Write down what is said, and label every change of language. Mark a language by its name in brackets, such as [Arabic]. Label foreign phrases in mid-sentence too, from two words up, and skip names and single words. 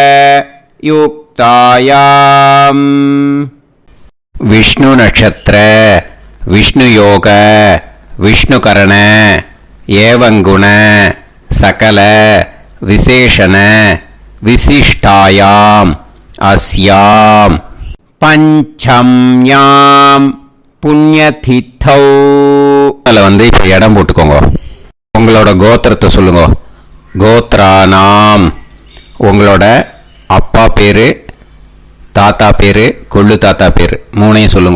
[Sanskrit] युक्तायां विष्णु नक्षत्र विष्णु योग विष्णुकरण एवं गुण सकल विशेषण विशिष्टायां अस्यां पञ्चम्याम् पुण्यतिथौ. [Tamil] அதில் வந்து இப்போ இடம் போட்டுக்கோங்க. உங்களோட கோத்திரத்தை சொல்லுங்க. கோத்ரானாம் உங்களோட அப்பா பேர், தாத்தா பேர், கொள்ளு தாத்தா பேர் 3ஐயும் சொல்லுங்க.